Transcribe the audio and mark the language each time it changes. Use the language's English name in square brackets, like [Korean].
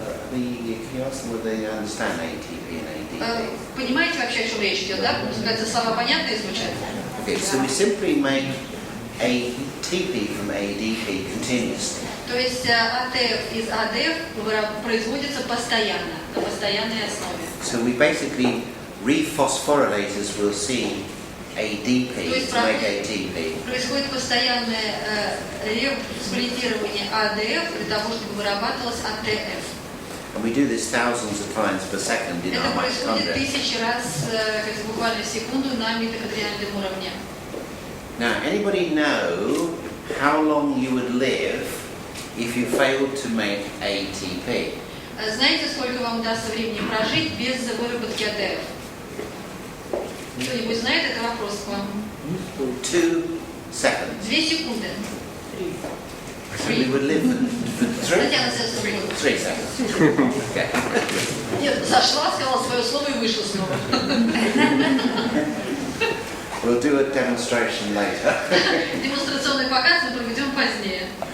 [English] Can you ask them whether they understand ATP and ADP? [Russian] Понимаете вообще, о чем речь идет, да? Потому что слова понятные звучат. [English] Okay, so we simply make ATP from ADP continuously. [Russian] То есть АТФ из АДФ производится постоянно, на постоянной основе. [English] So we basically rephosphorylators will see ADP to make ATP. [Russian] Происходит постоянное респлитирование АДФ для того, чтобы вырабатывалось АТФ. [English] And we do this thousands of times per second in [Russian] Это [English] our [Russian] происходит [English] mitochondria. [Russian] тысячи раз, буквально в секунду, на митохондриальном уровне. [English] Now, anybody know how long you would live if you failed to make ATP? [Russian] Знаете, сколько вам удастся времени прожить без выработки АТФ? Кто-нибудь знает? Это вопрос к вам. [English] 2 seconds. [Russian] 2 секунды. [English] So we would live for 3 [Russian] Татьяна Сергеевна. [English] seconds. Okay. [Russian] Нет, зашла, сказала свое слово и вышла снова. [English] We'll do a demonstration later. [Russian] Демонстрационный показ мы проведем позднее.